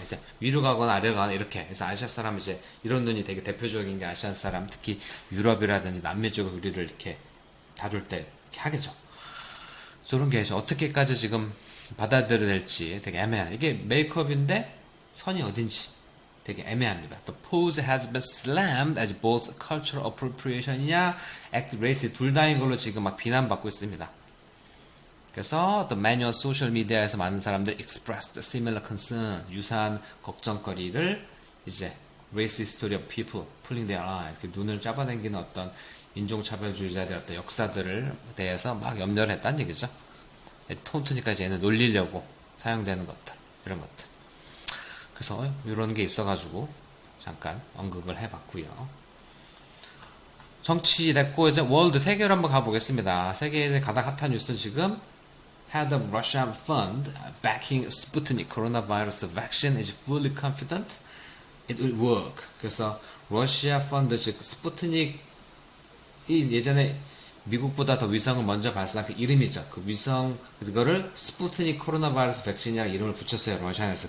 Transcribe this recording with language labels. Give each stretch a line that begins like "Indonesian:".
Korean: 이제 위로 가거나 아래로 가거나 이렇게. 그래서 아시아 사람 이제 이런 눈이 되게 대표적인 게 아시안 사람, 특히 유럽이라든지 남미 쪽 우리를 이렇게 다룰 때 이렇게 하겠죠. 그런 게 이제 어떻게까지 지금 받아들여야 될지 되게 애매한. 이게 메이크업인데 선이 어딘지 되게 애매합니다.
English: The pose has been slammed as both cultural appropriation이냐 act racist,
Korean: 둘 다인 걸로 지금 막 비난받고 있습니다. 그래서 the manual social media에서 많은 사람들이
English: expressed similar concern,
Korean: 유사한 걱정거리를 이제
English: racist story of people pulling their eye,
Korean: 눈을 잡아당기는 어떤 인종차별주의자들의 어떤 역사들을 대해서 막 염려를 했다는 얘기죠. 톤트니까 이제 얘는 놀리려고 사용되는 것들, 이런 것들. 그래서 이런 게 있어가지고 잠깐 언급을 해봤고요. 정치 됐고 이제 월드, 세계로 한번 가보겠습니다. 세계의 가장 핫한 뉴스는 지금
English: Head of Russian Fund backing Sputnik coronavirus vaccine is fully confident it will work.
Korean: 그래서 러시아 펀드, 즉 스푸트닉이 예전에 미국보다 더 위성을 먼저 발사한 그 이름이죠. 그 위성, 그거를 스푸트닉 코로나 바이러스 백신이라는 이름을 붙였어요, 러시아에서.